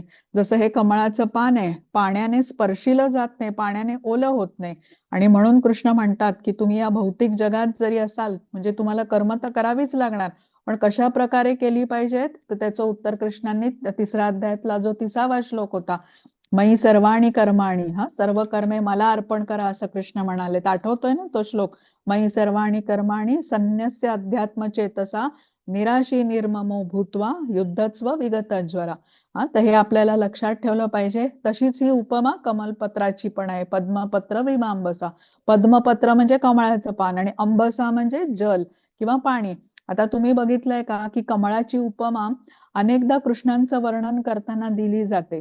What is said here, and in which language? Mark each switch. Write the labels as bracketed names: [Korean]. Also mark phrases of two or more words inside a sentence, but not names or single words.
[Marathi] जसं हे कमळाचं पान आहे, पाण्याने स्पर्शिलं जात नाही, पाण्याने ओलं होत नाही. आणि म्हणून कृष्ण म्हणतात की तुम्ही या भौतिक जगात जरी असाल म्हणजे तुम्हाला कर्म तर करावीच लागणार, पण कशा प्रकारे केली पाहिजेत तर त्याचं उत्तर कृष्णांनी 3ऱ्या अध्यायातला जो 30वा श्लोक होता, [Sanskrit] मयी सर्वाणी कर्माणी, [Marathi] सर्व कर्मे मला अर्पण करा असं कृष्ण म्हणाले. आठवतोय ना तो श्लोक? [Sanskrit] मयी सर्वाणी कर्माणी संन्यस्य अध्यात्म चेतसा निराशी निर्ममो भूत्वा युद्धस्व विगतज्वरा. [Marathi] तर हे आपल्याला लक्षात ठेवलं पाहिजे. तशीच ही उपमा कमलपत्राची पण आहे. [Sanskrit] पद्मपत्र विमांबसा. [Marathi] पद्मपत्र म्हणजे कमळाचं पान आणि अंबसा म्हणजे जल किंवा पाणी. आता तुम्ही बघितलंय का की कमळाची उपमा अनेकदा कृष्णांचं वर्णन करताना दिली जाते.